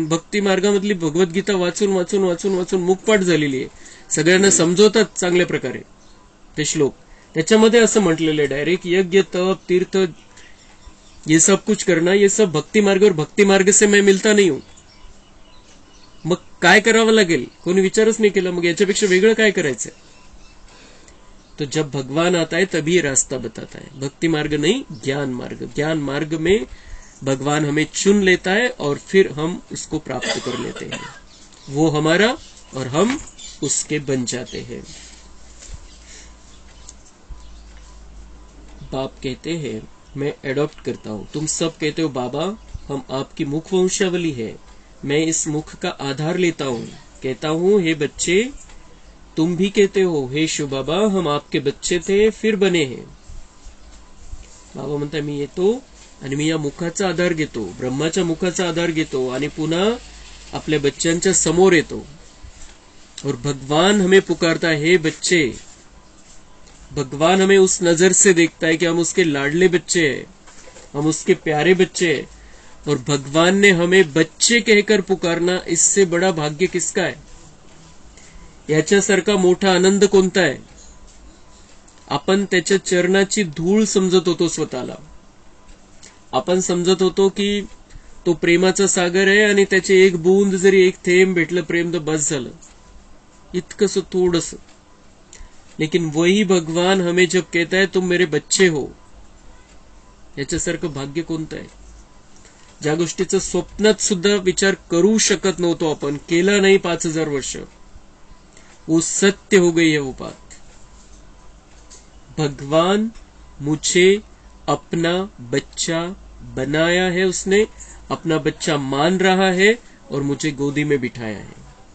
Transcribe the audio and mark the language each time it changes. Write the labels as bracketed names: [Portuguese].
[Marathi] भक्ती मार्गामधली भगवद्गीता वाचून वाचून वाचून वाचून मुखपाठ झालेली आहे, सगळ्यांना समजवतात चांगल्या प्रकारे ते श्लोक। त्याच्यामध्ये असं म्हटलेलं आहे डायरेक्ट, [Hindi] यज्ञ तप तीर्थ ये सब कुछ करना, ये सब भक्ति मार्ग और भक्ति मार्ग से मैं मिलता नहीं हूं। [Marathi] मग काय करावं लागेल कोणी विचारच नाही केला, मग याच्यापेक्षा वेगळं काय करायचंय। [Hindi] तो जब भगवान आता है तभी रास्ता बताता है, भक्ति मार्ग नहीं ज्ञान मार्ग। ज्ञान मार्ग में भगवान हमें चुन लेता है और फिर हम उसको प्राप्त कर लेते हैं, वो हमारा और हम उसके बन जाते हैं। बाप कहते हैं मैं एडॉप्ट करता हूं, तुम सब कहते हो बाबा हम आपकी मुख वंशावली है, मैं इस मुख का आधार लेता हूं, कहता हूं हे बच्चे तुम भी कहते हो हे शिव बाबा हम आपके बच्चे थे फिर बने हैं। [Marathi] बाबा म्हणतात मी येतो आणि मी या मुखाचा आधार घेतो, ब्रह्माच्या मुखाचा आधार घेतो आणि पुन्हा आपल्या बच्चांच्या समोर येतो [Hindi] और भगवान हमें पुकारता है हे बच्चे। भगवान हमें उस नजर से देखता है कि हम उसके लाडले बच्चे हैं, हम उसके प्यारे बच्चे हैं, और भगवान ने हमें बच्चे कहकर पुकारना, इससे बड़ा भाग्य किसका है, [Marathi] याच्यासारखा मोठा आनंद कोणता आहे। आपण त्याच्या चरणाची धूळ समजत होतो स्वतःला, आपण समजत होतो की तो प्रेमाचा सागर आहे आणि त्याचे एक बूंद जरी एक थेंब भेटलं प्रेम तर बस झालं, इतकंसं थोडंसं। [Hindi] लेकिन वही भगवान हमें जब कहता है तुम मेरे बच्चे हो, [Marathi] याच्यासारखं भाग्य कोणतं आहे। ज्या गोष्टीचं स्वप्नात सुद्धा विचार करू शकत नव्हतो आपण, केला नाही 5000 वर्ष, [Hindi] वो सत्य हो गई है वो बात। भगवान मुझे अपना बच्चा बनाया है, उसने अपना बच्चा मान रहा है और मुझे गोदी में बिठाया है।